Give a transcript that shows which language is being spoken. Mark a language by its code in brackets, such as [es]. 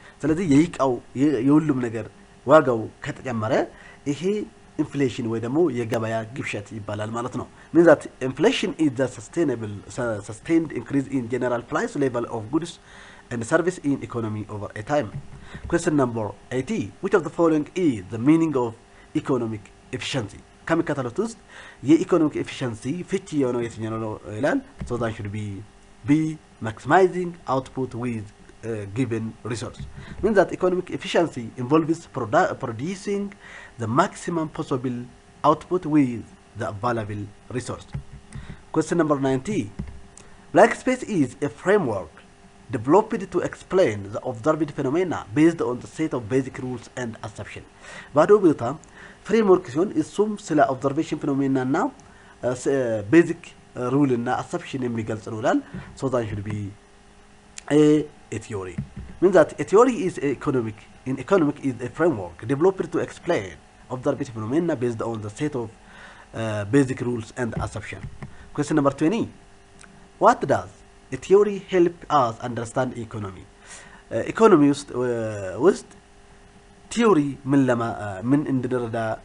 [am] ስለዚህ የይቃው የሁሉም ነገር ዋጋው ከተጨመረ ይሄ ኢንፍሌሽን ወይ ደግሞ የገበያ ግብሸት ይባላል ማለት ነው። [en] Means that inflation is the sustained increase in general price level of goods and service in economy over a time. Question number 80. Which of the following is the meaning of economic efficiency? [am] ከሚከተሉት ውስጥ የኢኮኖሚክ ኤፊሺየንሲ ፍቺ የሆነው የትኛው ነው ይላል? [en] So that should be B, maximizing output with given resource. Means that economic efficiency involves producing the maximum possible output with the available resource. Question number 90. Black space is a framework developed to explain the observed phenomena based on the set of basic rules and assumptions. [am] ባዶ ቦታ ፍሬምወርክ ሲሆን እሱም ስለ ኦብዘርቬሽን ፌኖሜና እና ቤዚክ [en] rule [am] እና [en] assumption [am] የሚገልጽ ነው ይላል [en] so that should be a theory means that a theory is economic is a framework developed to explain observed phenomena based on the set of basic rules and assumption question number 20 what does a theory help us understand economy economy [am] ውስጥ theory ምን እንድንረዳ